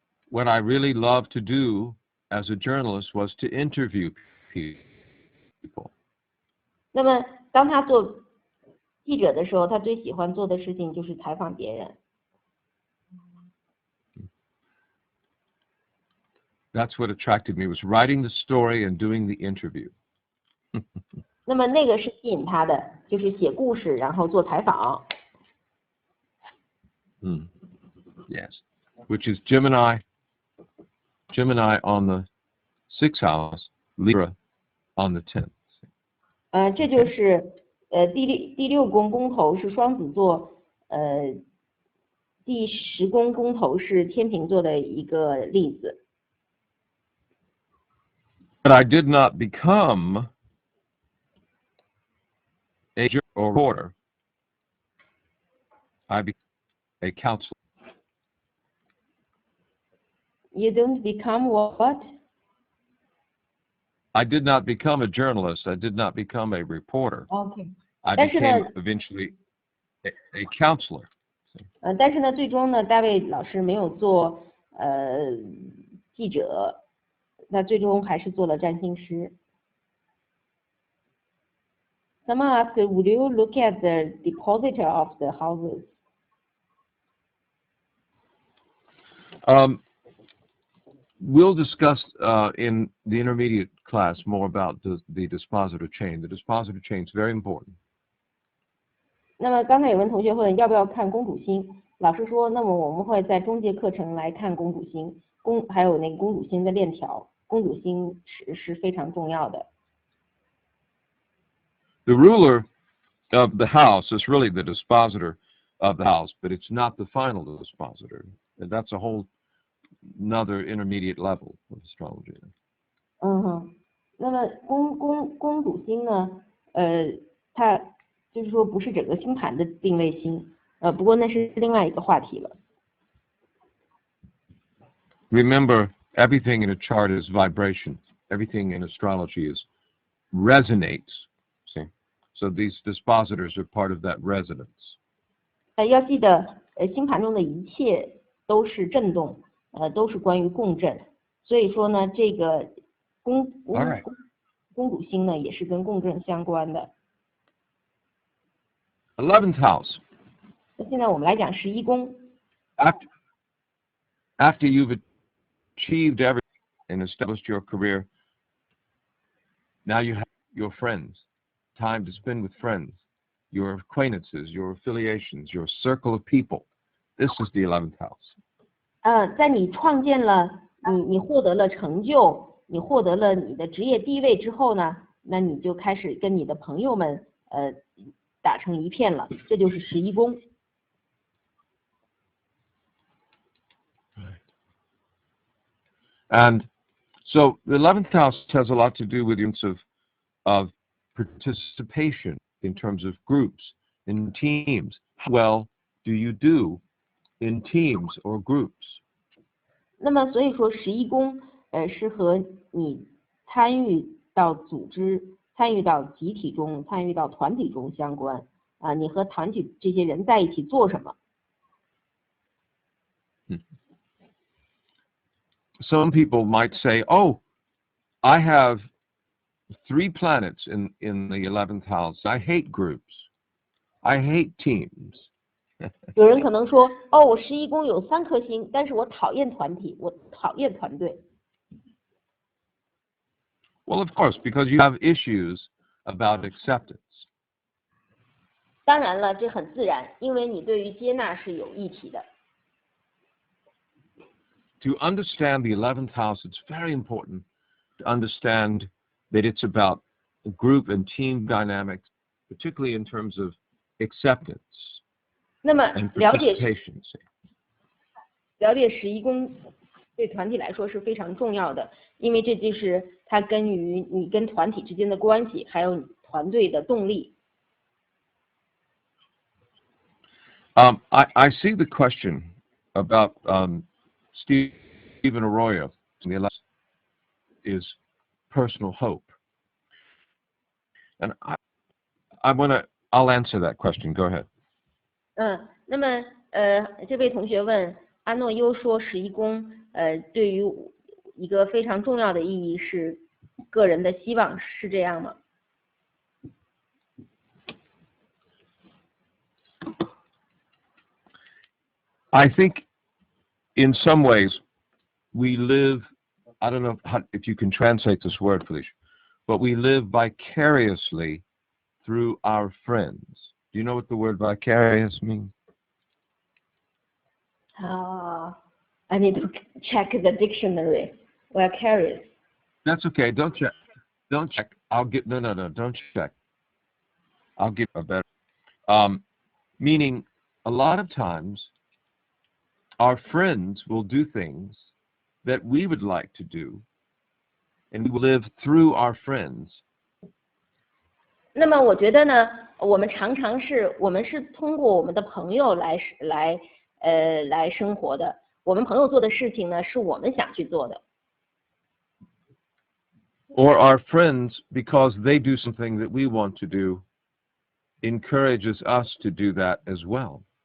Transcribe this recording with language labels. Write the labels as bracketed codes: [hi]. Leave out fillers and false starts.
[en] What I really loved to do as a journalist was to interview people. [zh] 那么当他做记者的时候，他最喜欢做的事情就是采访别人。 [en] That's what attracted me, was writing the story and doing the interview. [zh] 那么那个是吸引他的，就是写故事，然后做采访。 [en] Yes, which is Gemini on the 6th house, Libra on the 10th. [zh] 这就是第6宫宫头是双子座，第10宫宫头是天秤座的一个例子。 [en] But I did not become a juror or reporter. I became a counselor. You don't become what? I did not become a journalist. I did not become a reporter. Okay. I became eventually a counselor. [zh] 但是呢，最终呢，大卫老师没有做记者，那最终还是做了占星师。 [en] Someone asked, would you look at the depositor of the houses? We'll discuss in the intermediate class more about the dispositor chain. The dispositor chain is very important. [zh] 那么刚才有位同学问要不要看公主星，老师说，那么我们会在中介课程来看公主星，还有那个公主星的链条，公主星是非常重要的。 [en] The ruler of the house is really the dispositor of the house, but it's not the final dispositor. And that's a whole another intermediate level of astrology. [zh] 那么公主星呢，它就是说不是整个星盘的定位星，不过那是另外一个话题了。 [en] Remember, everything in a chart is vibration. Everything in astrology is resonates. See, so these dispositors are part of that resonance. [zh] 要记得，星盘中的一切都是振动，都是关于共振。所以说呢，这个公主星呢，也是跟共振相关的。 [en] 11th house. [zh] 那现在我们来讲11宫。 [en] After you've achieved everything and established your career, now you have your friends, time to spend with friends, your acquaintances, your affiliations, your circle of people. This is the 11th house. [zh] 在你创建了你获得了成就，你获得了你的职业地位之后呢，那你就开始跟你的朋友们打成一片了，这就是11宫。 [en] And so the 11th house has a lot to do with the use of participation in terms of groups, in teams. How well do you do in teams or groups? [zh] 那么所以说11宫是和你参与到组织、参与到集体中、参与到团体中相关啊，你和团体这些人在一起做什么？ [en] Some people might say, oh, I have 3 planets in the 11th house. I hate groups. I hate teams. [zh] 有人可能说，哦，我11宫有3颗星，但是我讨厌团体，我讨厌团队。 [en] Well, of course, because you have issues about acceptance. [zh] 当然了，这很自然，因为你对于接纳是有议题的。 [en] To understand the 11th house, it's very important to understand that it's about group and team dynamics, particularly in terms of acceptance [zh] 那么 [en] and [zh] 了解 [en] participation. [zh] 11宫对团体来说是非常重要的，因为这就是它跟于你跟团体之间的关系，还有团队的动力。 [en] I see the question about Stephen Arroyo in the 11th is personal hope. And I'll answer that question. Go ahead. [zh] 那么这位同学问，阿诺优说11宫对于一个非常重要的意义是个人的希望，是这样吗？ [en] I think in some ways we live, I don't know if you can translate this word, Felicia, but we live vicariously through our friends. Do you know what the word vicarious means? I need to check the dictionary. Vicarious. That's okay. Don't check. Don't check. I'll get no. Don't check. I'll give a better. Meaning, a lot of times, our friends will do things that we would like to do, and we will live through our friends. [zh] 那么我觉得呢，我们常常是通过我们的朋友来生活的。我们朋友做的事情呢，是我们想去做的。 [en] Or our friends, because they do something that we want to do, encourages us to do that as well.